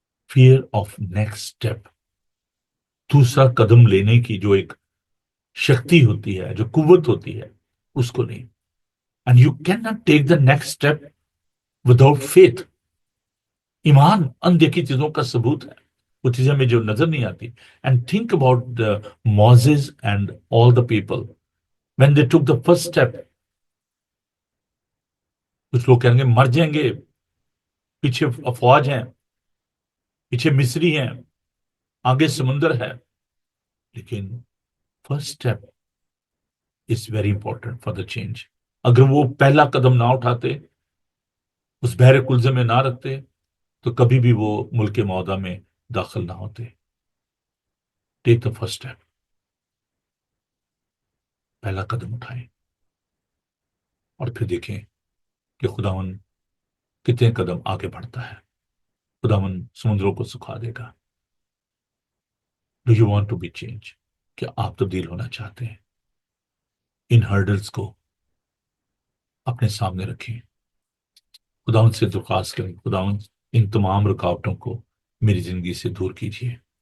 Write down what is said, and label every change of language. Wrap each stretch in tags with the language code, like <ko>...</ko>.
<en>fear of next step,</en> <ur>دوسرا قدم لینے کی جو ایک شکتی ہوتی ہے، جو قوت ہوتی ہے، اس کو نہیں.</ur> <en>And you can not take the next step without faith.</en> <ur>ایمان اندیکھی چیزوں کا ثبوت ہے، وہ چیزیں ہمیں جو نظر نہیں آتی.</ur> <en>And think about Moses and all the people when they took the first step.</en> <ur>کچھ لوگ کہیں گے مر جائیں گے، پیچھے افواج ہیں، پیچھے مصری ہیں، آگے سمندر ہے.</ur> <en>لیکن first step is very important for the change.</en> <ur>اگر وہ پہلا قدم نہ اٹھاتے، اس بحر کلزم میں نہ رکھتے، تو کبھی بھی وہ ملک معاہدہ میں داخل نہ ہوتے.</ur> <en>Take the first step.</en> <ur>پہلا قدم اٹھائیں اور پھر دیکھیں کہ خداون کتنے قدم آگے بڑھتا ہے. خداون سمندروں کو سکھا دے گا.</ur> <en>Do you want to be change?</en> <ur>کیا آپ تبدیل ہونا چاہتے ہیں؟ ان ہرڈلز کو اپنے سامنے رکھیں. خداون سے درخواست کریں، خداون ان تمام رکاوٹوں کو میری زندگی سے دور کیجیے.</ur>